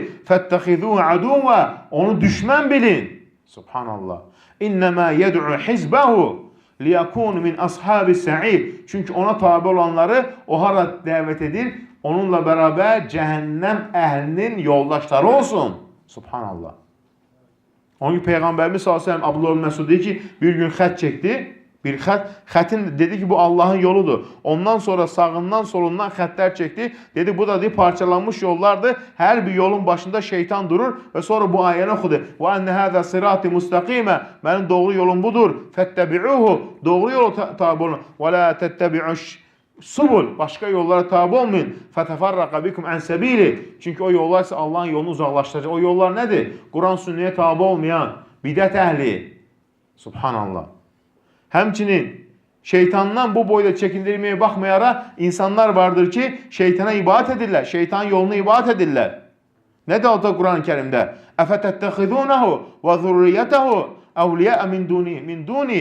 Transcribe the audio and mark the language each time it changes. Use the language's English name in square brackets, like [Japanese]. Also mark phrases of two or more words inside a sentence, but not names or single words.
[Arabic] فاتخذوه عدوا. [Azerbaijani] Onu düşmən bilin. Subhanallah. [Arabic] إنما يدعو حزبه ليكونوا من أصحاب السعير. [Azerbaijani] Çünki ona tabi olanları o hara dəvət edir. Onunla beraber cəhənnəm əhlinin yoldaşları olsun. Subhanallah. [Turkish] Onun gibi Peygamberimiz sallallahu aleyhi ve sellem Abdullah Mesud dedi ki bir gün xət çekti. [Azerbaijani] Bir xətin dedi ki bu Allah'ın yoludur. Ondan sonra sağından solundan xətlər çekti. [Turkish] Dedi bu da dedi, parçalanmış yollardır. Her bir yolun başında şeytan durur ve sonra bu ayəni oxudu. [Arabic] وأن هذا صراطي مستقيما. [Turkish] Benim doğru yolum budur. Fettebi'uhu. Doğru yolu tabi olun. [Arabic] ولا تتبعوا السبل. [Turkish] Başka yollara tabi olmayın. [Arabic] فتفرق بكم عن سبيله. [Turkish] Çünkü o yollar ise Allah'ın yolunu uzaklaştıracak. O yollar nedir? Kur'an sünneye tabi olmayan bidat ehli. Subhanallah. [Azerbaijani] Həmçinin şeytandan bu boyda çəkindirməyə baxmayaraq insanlar vardır ki, şeytana ibadət edirlər, şeytanın yolunu ibadət edirlər. Nə də oldu Quran-ı Kərimdə? [Arabic] أفتتخذونه وذريته أولياء من دوني.